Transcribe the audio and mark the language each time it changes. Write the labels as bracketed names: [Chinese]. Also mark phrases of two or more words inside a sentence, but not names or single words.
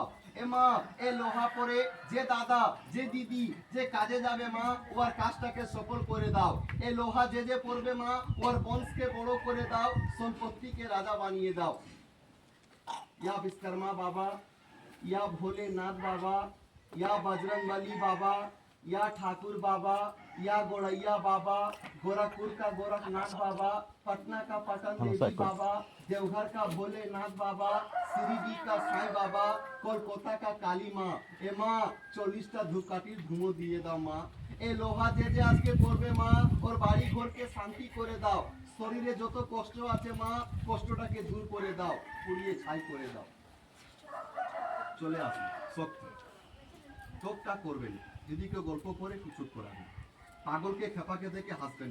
[Bangla] এ মা, এই লোহা পরে যে দাদা, যে দিদি, যে কাজে যাবে মা, ওর কাজটাকে সফল করে দাও। এই লোহা যে পড়বে মা, ওর বংশকে বড় করে দাও, সম্পত্তিকে রাজা বানিয়ে দাও। [Hindi] या विश्वकर्मा बाबा, या भोलेनाथ बाबा, या बजरंगबली बाबा, या ठाकुर बाबा, या गोड़ैया बाबा, गोरखपुर का गोरखनाथ बाबा, पटना का पटन देवी बाबा, देवघर का भोलेनाथ बाबा, श्रीजी का साईं बाबा, कोलकाता का काली माँ। [Bangla] এ মা, 40টা ধূপকাঠির ধুঁয়ো দিয়ে দাও মা। এই লোহা যে আজকে পড়বে মা, ওর বাড়ি ঘরকে শান্তি করে দাও, শরীরে যত কষ্ট আছে মা, কষ্টটাকে দূর করে দাও, পুড়িয়ে ছাই করে দাও। চলে আসুন শক্তি, চোখটা করবেন, যদি কেউ গল্প করে কিছু করাবেন, পাগলকে খেপাকে দেখে হাসবেন।